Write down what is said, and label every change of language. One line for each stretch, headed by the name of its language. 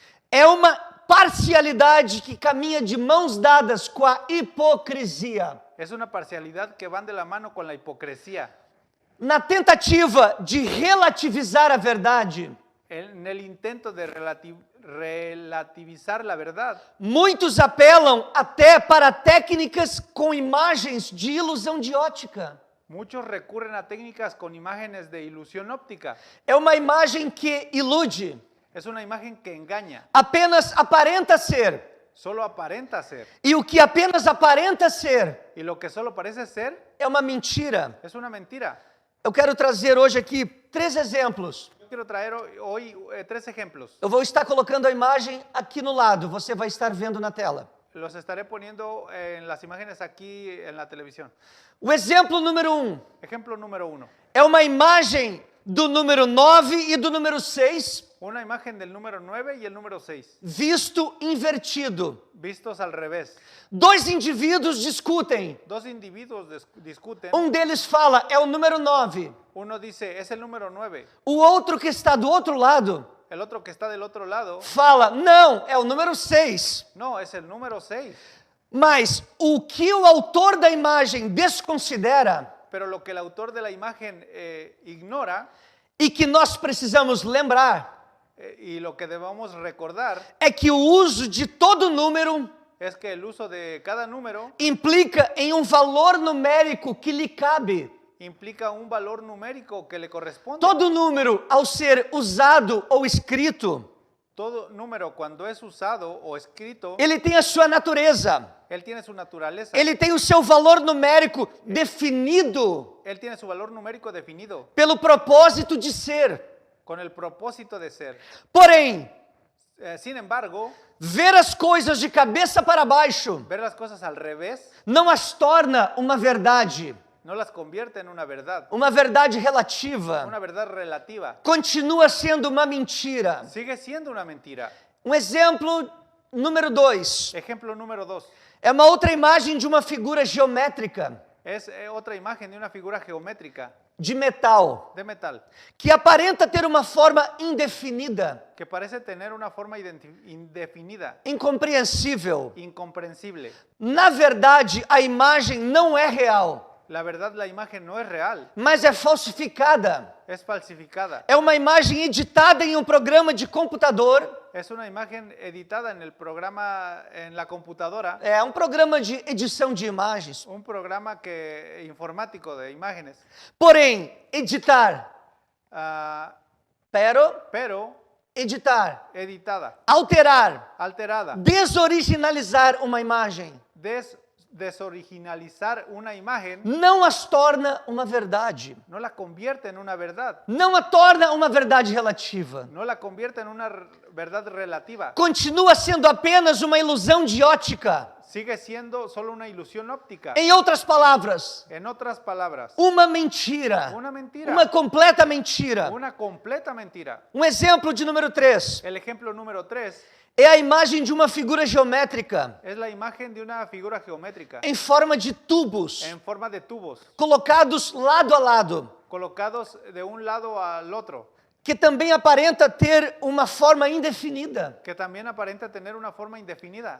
Portuguese: É uma parcialidade que caminha de mãos dadas com a hipocrisia.
Spanish: Es una parcialidad que van de la mano con la hipocresía.
Portuguese: Na tentativa de relativizar a verdade,
Spanish: En el intento de relativizar la verdad,
Portuguese: muitos apelam até para técnicas com imagens de ilusão de ótica.
Spanish: muchos recurren a técnicas con imágenes de ilusión óptica.
Portuguese: É uma imagem que ilude,
Spanish: Es una imagen que engaña,
Portuguese: apenas aparenta ser.
Spanish: solo aparenta ser.
Portuguese: E o que apenas aparenta ser
Spanish: Y lo que solo parece ser
Portuguese: é uma mentira.
Spanish: es una mentira.
Portuguese: Eu quero trazer hoje aqui 3 exemplos.
Spanish: Yo quiero traer hoy 3 ejemplos.
Portuguese: Eu vou estar colocando a imagem aqui no lado, você vai estar vendo na tela.
Spanish: Los estaré poniendo en las imágenes aquí en la televisión.
Portuguese: O exemplo número
Spanish: Ejemplo número 1.
Portuguese: é uma imagem do número 9 e do número 6
Spanish: Una imagen del número 9 y el número 6,
Portuguese: visto invertido.
Spanish: vistos al revés.
Portuguese: Dois indivíduos discutem.
Spanish: Dos individuos discuten.
Portuguese: Um deles fala, é o número 9.
Spanish: Uno dice, es el número 9.
Portuguese: O outro que está do outro lado
Spanish: El otro que está del otro lado,
Portuguese: fala, não, é o número 6.
Spanish: no, es el número 6.
Portuguese: Mas o que o autor da imagem desconsidera
Spanish: Pero lo que el autor de la imagen ignora
Portuguese: e que nós precisamos lembrar
Spanish: y lo que debemos recordar
Portuguese: é que o uso de todo número
Spanish: es que el uso de cada número
Portuguese: implica em um valor numérico que lhe cabe.
Spanish: implica un valor numérico que le corresponde.
Portuguese: Todo número, ao ser usado ou escrito,
Spanish: Todo número cuando es usado o escrito,
Portuguese: ele tem a sua natureza,
Spanish: él tiene su naturaleza.
Portuguese: ele tem o seu valor numérico definido
Spanish: Él tiene su valor numérico definido
Portuguese: pelo propósito de ser.
Spanish: con el propósito de ser.
Portuguese: Porém,
Spanish: Sin embargo,
Portuguese: ver as coisas de cabeça para baixo
Spanish: ver las cosas al revés
Portuguese: não as torna uma verdade
Spanish: no las convierte en una verdad
Portuguese: relativa.
Spanish: verdad relativa.
Portuguese: Continua sendo uma mentira.
Spanish: Sigue siendo una mentira.
Portuguese: Um exemplo número 2
Spanish: Ejemplo número 2.
Portuguese: é uma outra imagem de uma figura geométrica
Spanish: Es otra imagen de una figura geométrica
Portuguese: de metal
Spanish: de metal
Portuguese: que aparenta ter uma forma indefinida,
Spanish: que parece tener una forma indefinida,
Portuguese: incompreensível.
Spanish: incomprensible.
Portuguese: Na verdade, a imagem não é real,
Spanish: La verdad, la imagen no es real,
Portuguese: mas é falsificada.
Spanish: es falsificada.
Portuguese: É uma imagem editada em um programa de computador.
Spanish: Es una imagen editada en el programa, en la computadora,
Portuguese: É um programa de edição de imagens.
Spanish: un programa informático de imágenes.
Portuguese: Porém, editar, Ah,
Spanish: pero editada,
Portuguese: alterar,
Spanish: alterada,
Portuguese: desoriginalizar uma imagem
Spanish: desoriginalizar una imagen
Portuguese: não as torna uma verdade.
Spanish: no la convierte en una verdad,
Portuguese: Não a torna uma verdade relativa.
Spanish: no la convierte en una verdad relativa.
Portuguese: Continua sendo apenas uma ilusão de ótica.
Spanish: Sigue siendo solo una ilusión óptica.
Portuguese: Em outras palavras,
Spanish: En otras palabras,
Portuguese: uma mentira.
Spanish: una mentira,
Portuguese: Uma completa mentira.
Spanish: una completa mentira.
Portuguese: Um exemplo de número 3
Spanish: El ejemplo número 3
Portuguese: é a imagem de uma figura geométrica
Spanish: es la imagen de una figura geométrica
Portuguese: em forma de tubos
Spanish: en forma de tubos
Portuguese: colocados lado a lado,
Spanish: colocados de un lado al otro,
Portuguese: que também aparenta ter uma forma indefinida,
Spanish: que también aparenta tener una forma indefinida,